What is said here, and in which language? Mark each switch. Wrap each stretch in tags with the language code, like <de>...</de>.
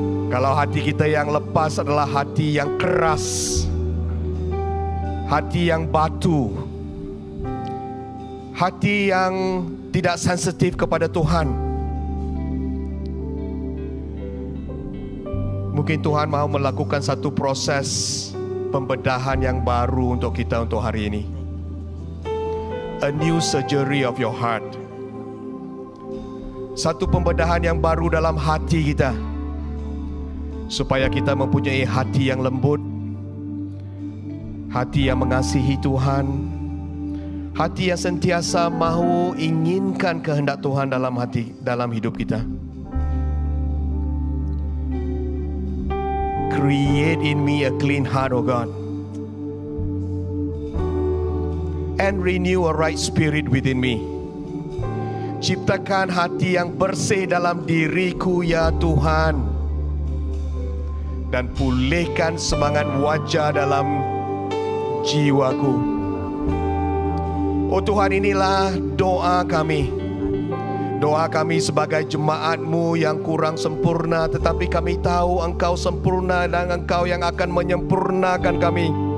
<ms>Kalau hati kita yang lepas adalah hati yang keras, hati yang batu, hati yang tidak sensitif kepada Tuhan. Mungkin Tuhan mau melakukan satu proses pembedahan yang baru untuk kita untuk hari ini.</ms> <en>A new surgery of your heart.</en> <ms>Satu pembedahan yang baru dalam hati kita, supaya kita mempunyai hati yang lembut, hati yang mengasihi Tuhan, hati yang sentiasa mahu inginkan kehendak Tuhan dalam hidup kita.</ms> <en>Create in me a clean heart, O God, and renew a right spirit within me.</en> <ms>Ciptakan hati yang bersih dalam diriku, ya Tuhan, dan pulihkan semangat wajah dalam jiwaku. Oh Tuhan, inilah doa kami. Doa kami sebagai jemaat-Mu yang kurang sempurna, tetapi kami tahu Engkau sempurna dan Engkau yang akan menyempurnakan kami.</ms>